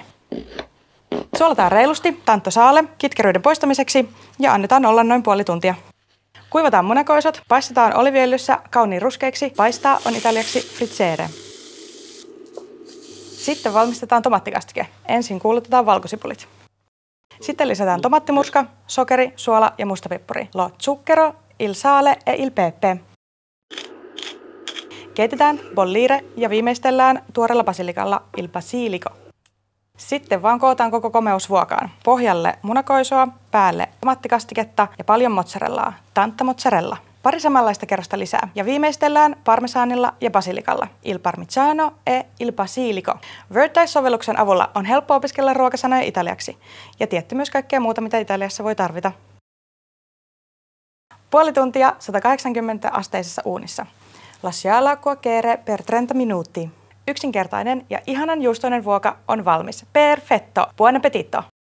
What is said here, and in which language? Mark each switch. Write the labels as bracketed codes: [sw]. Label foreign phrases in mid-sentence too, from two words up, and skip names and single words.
[fi] Suolataan reilusti [it] tanto sale [fi] kitkeryyden poistamiseksi ja annetaan olla noin puoli tuntia. Kuivataan munakoisot, paistetaan oliviöljyssä kauniin ruskeiksi. Paistaa on italiaksi frizzere. Sitten valmistetaan tomaattikastike. Ensin kuulutetaan valkosipulit. Sitten lisätään tomaattimurska, sokeri, suola ja mustapippuri. [it] Lo zucchero, il sale e il pepe. [fi] Keitetään, bollire ja viimeistellään tuoreella basilikalla, [it] il basilico. [fi] Sitten vaan kootaan koko komeus vuokaan. Pohjalle munakoisoa, päälle tomaattikastiketta ja paljon mozzarellaa, [it] tanta mozzarella. [fi] Pari samanlaista kerrosta lisää ja viimeistellään parmesanilla ja basilikalla, [it] il parmigiano e il basilico. [fi] Worddice-sovelluksen avulla on helppo opiskella ruokasanoja italiaksi ja tietty myös kaikkea muuta, mitä Italiassa voi tarvita. Puoli tuntia 180-asteisessa uunissa. [it] Lasciala cuocere per 30 minuti. [fi] Yksinkertainen ja ihanan juustoinen ruoka on valmis. [it] Perfetto! Buon appetito!